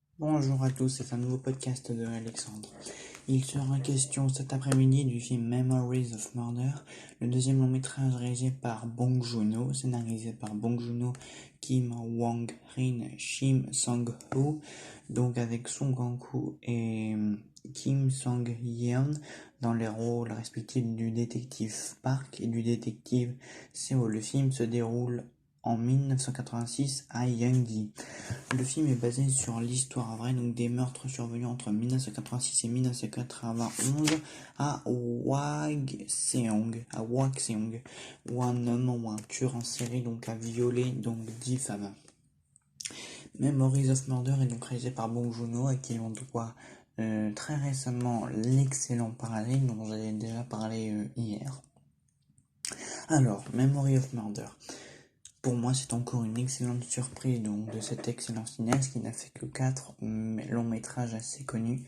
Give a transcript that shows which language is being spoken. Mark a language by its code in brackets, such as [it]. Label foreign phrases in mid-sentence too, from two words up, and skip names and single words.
[fr] Bonjour à tous, c'est un nouveau podcast de Alexandre. Il sera question cet après-midi du film Memories of Murder, le deuxième long métrage réalisé par Bong Joon-ho, scénarisé par Bong Joon-ho, Kim Wong-rin, Shim Sang-ho, donc avec Song Kang-ho et Kim Sang-yeon dans les rôles respectifs du détective Park et du détective Seo. Le film se déroule en 1986 à Yeonggi. Le film est basé sur l'histoire vraie donc des meurtres survenus entre 1986 et 1991 à Hwaseong, où un homme ou un tueur en série donc a violé donc 10 femmes. Memories of Murder est donc réalisé par Bong Joon-ho, à qui on doit très récemment l'excellent Paralyme dont j'avais déjà parlé hier. Alors, Memory of Murder. Pour moi, c'est encore une excellente surprise donc, de cet excellent cinéaste qui n'a fait que 4 longs métrages assez connus.